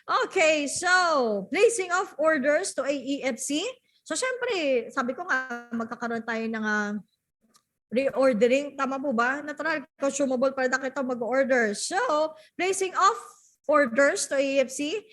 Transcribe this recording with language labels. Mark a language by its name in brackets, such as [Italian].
[English] Okay, so, placing of orders to AEFC. [Filipino] So, syempre, sabi ko nga, magkakaroon tayo ng reordering. Tama po ba? Natural consumable product ito mag-order. [English] So, placing of orders to AFC.